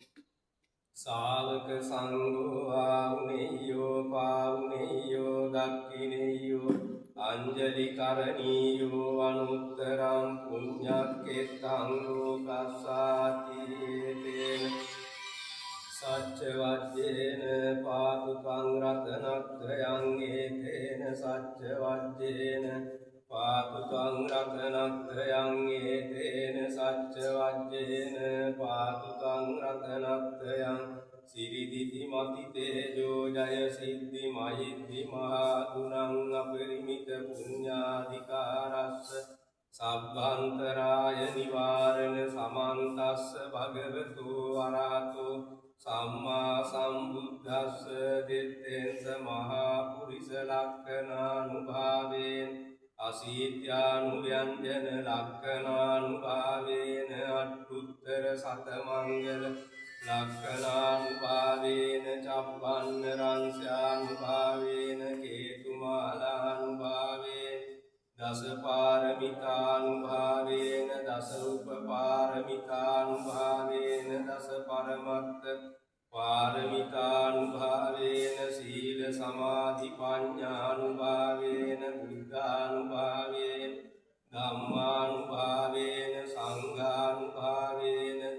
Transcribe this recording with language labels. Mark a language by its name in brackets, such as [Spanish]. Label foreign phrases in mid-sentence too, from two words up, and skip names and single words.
[Pali] ශාවක සංඝෝ ආවුනේයෝ පාවුනේයෝ දක්ඛිනේයෝ අංජලි කරණීයෝ අනුත්තරං පුඤ්ඤක්ඛෙත්තං ලෝකස්සාති තේන සච්ච වජ්ජේන පාතුකං රතනත්‍රයං ඒතේන සච්ච වජ්ජේන පාතුකං රතනත්‍රයං ඒතේන සච්ච වජ්ජේන පාතුකං රතනත්‍රයං සිරිදිති මති තේජෝ ජය සිද්ධි මහිද්දි මහා ගුණං අපරිමිත පුඤ්ඤාධිකාරස්ස සබ්බන්තරාය නිවාරණ සමන්තස්ස භගවතු වරහතෝ සම්මා සම්බුද්දස්ස දිත්තේස මහා පුරිස ලක්ඛනානුභාවේන අසීත්‍යානුව්‍යංජන ලක්ඛනානුභාවේන අට්ඨුත්තර සතමංගල ලක්ඛනානුභාවේන චප්පන්න රංස්‍යානුභාවේන කේතුමාලානුභාවේන දස පාරමිතානුභාවේන දස උපපාරමිතානුභාවේන දස පරමත්ත පාරමිතානුභාවේන සීල සමාධි පඤ්ඤානුභාවේන බුද්ධානුභාවේන ධම්මානුභාවේන සංඝානුභාවේන